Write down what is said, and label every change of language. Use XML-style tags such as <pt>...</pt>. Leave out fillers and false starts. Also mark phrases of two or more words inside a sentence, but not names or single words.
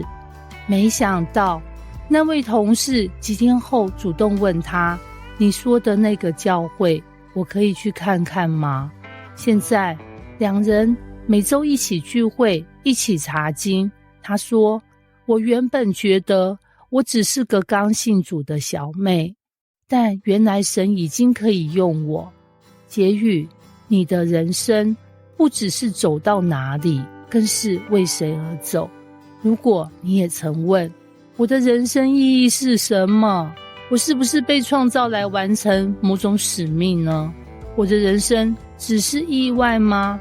<zh>沒想到那位同事幾天後主動問她，你說的那個教會我可以去看看嗎？現在兩人每週一起聚會，一起查經。她說，我原本覺得我只是個剛信主的小妹，但原來神已經可以用我。結語，你的人生不只是走到哪裡，更是為誰而走。如果你也曾問，我的人生意義是什麼？我是不是被創造來完成某種使命呢？我的人生只是意外嗎？</zh>